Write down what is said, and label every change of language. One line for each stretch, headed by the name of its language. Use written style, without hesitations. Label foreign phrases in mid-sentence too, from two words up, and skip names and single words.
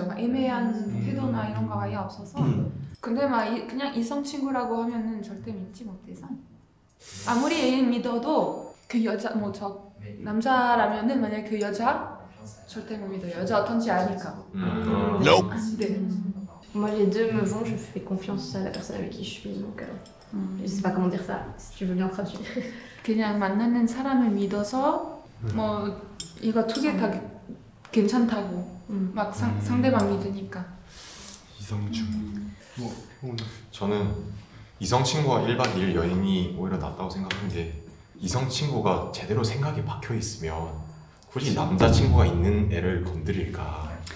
Korean: 막 애매한 태도나 이런 거 아예 없어서 근데 막 그냥 이성 친구라고 하면은 절대 믿지 못해서 아무리 애인 믿어도 그 여자 뭐 저 남자라면은 만약 그 여자 절대 못 믿어요. 여자 어떤지 아니까. 네.
French: Moi, les deux me vont, je fais confiance à la personne avec qui je suis, donc je sais pas comment dire ça, si tu veux bien traduire.
Korean: 그냥 만나는 사람을 믿어서 뭐 이거 두 개 다 괜찮다고 막 상대방 믿으니까. 이성중. 저는 이성 친구와 1박 2일 여행이 오히려 낫다고 생각하는 게 이성 친구가 제대로 생각이 박혀 있으면 굳이 남자 친구가 있는 애를 건드릴까?